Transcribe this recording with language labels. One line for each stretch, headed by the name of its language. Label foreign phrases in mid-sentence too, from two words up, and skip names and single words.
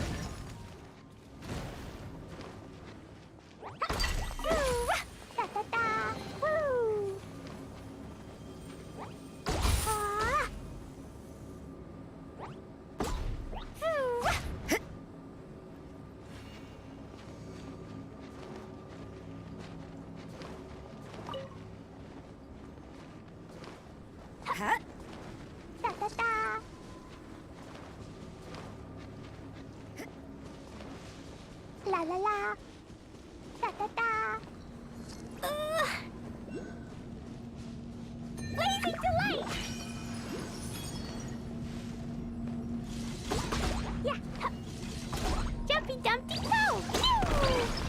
English: Woo! Da da da! Woo! Ah! Woo! Huh? Da da da. La la la. Da da da. Blazing delight. Yeah. Jumpy Dumpty Go. Woo!